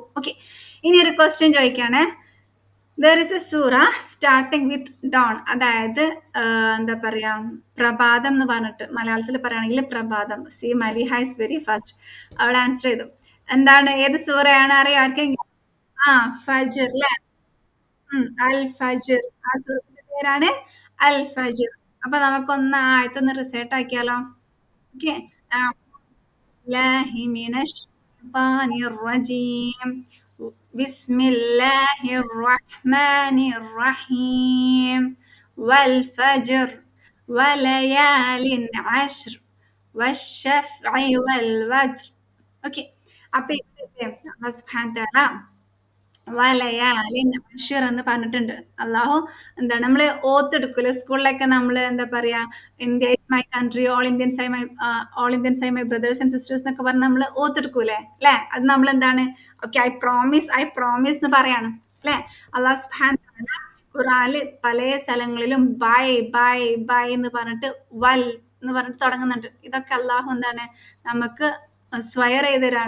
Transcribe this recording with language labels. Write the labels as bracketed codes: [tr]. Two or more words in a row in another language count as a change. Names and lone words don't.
[ml] ഓക്കെ, ഇനി ഒരു ക്വസ്റ്റ്യൻ ചോദിക്കുകയാണേ. [en] there is a sura starting with dawn, [ml] അതായത് എന്താ പറയാ, പ്രഭാതം എന്ന് പറഞ്ഞിട്ട് മലയാളത്തിൽ പറയുകയാണെങ്കിൽ പ്രഭാതം. [en] see Maliha is very fast, [ml] അവൾ ആൻസർ ചെയ്തു. എന്താണ്, ഏത് സൂറയാണ് അറിയാം ആർക്കെങ്കിലും? ആ, ഫജ്ർ അല്ലെ? അൽ ഫജ്ർ. ആ സൂറത്തിന്റെ പേരാണ് അൽ ഫജ്ർ. അപ്പൊ നമുക്കൊന്ന് ആയത്തൊന്ന് റിസൈറ്റ് ആക്കിയാലോ? ഓക്കെ, [ar] الله من الشيطان الرجيم بسم الله الرحمن الرحيم والفجر وليال عشر والشفع والوتر. [ml] ഓക്കെ, അപ്പൊ ഇവിടെ [ar] الله سبحانه تعالى وليال عشر [ml] എന്ന് പറഞ്ഞിട്ടുണ്ട്. അള്ളാഹു എന്താണ്, നമ്മള് ഓത്തെടുക്കൂലെ സ്കൂളിലൊക്കെ, നമ്മൾ എന്താ പറയാ, [en] India is my country, all Indians I my brothers and sisters [ml] എന്നൊക്കെ പറഞ്ഞ് നമ്മൾ ഓത്തെടുക്കൂലേ അല്ലെ? അത് നമ്മൾ എന്താണ്, [en] okay I promise [ml] എന്ന് പറയാണ് അല്ലെ? [ar] الله سبحانه و تعالى [ml] ഖുർആനില് പല സ്ഥലങ്ങളിലും [en] by by by [ml] എന്ന് പറഞ്ഞിട്ട് വൽ എന്ന് പറഞ്ഞിട്ട് തുടങ്ങുന്നുണ്ട്. ഇതൊക്കെ അള്ളാഹു എന്താണ് നമുക്ക് സ്വയർ ചെയ്തവരാണ്.